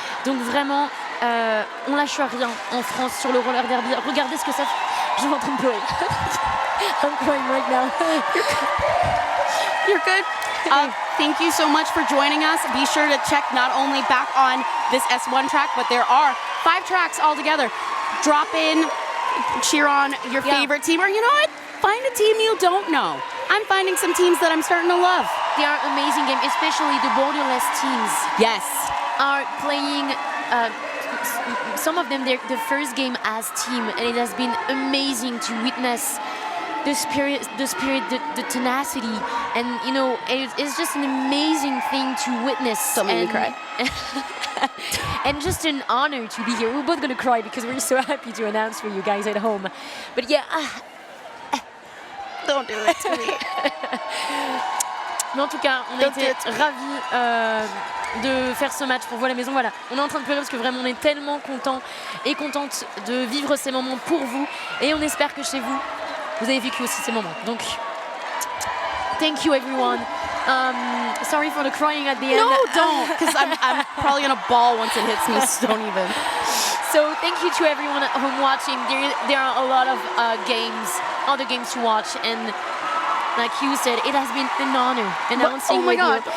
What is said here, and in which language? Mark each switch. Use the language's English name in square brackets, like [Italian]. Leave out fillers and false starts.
[French] Donc vraiment, on lâche rien en France sur le roller derby. Regardez ce que ça fait. Je suis en train de pleurer. [English] I'm crying right now. You're good. Thank you so much for joining us. Be sure to check not only back on this S1 track, but there are 5 tracks altogether. Drop in, cheer on your favorite team, or you know what? Find a team you don't know. I'm finding some teams that I'm starting to love. They are amazing games, especially the borderless teams. Yes. Are playing, some of them, the first game as team, and it has been amazing to witness the spirit, the tenacity, and it's just an amazing thing to witness. Don't make me cry. And just an honor to be here. We're both gonna cry because we're so happy to announce for you guys at home. But yeah. Don't do it to me. [French] Mais en tout cas, on a été ravis de faire ce match pour vous à la maison. Voilà, on est en train de pleurer parce que vraiment on est tellement contents et contentes de vivre ces moments pour vous. Et on espère que chez vous, vous avez vécu aussi ces moments. Donc, [English] thank you everyone. Sorry for the crying at the end. No, don't, because I'm probably gonna bawl once it hits me, so don't even. So thank you to everyone at home watching. There are a lot of other games to watch, and like you said, it has been an honor announcing with you.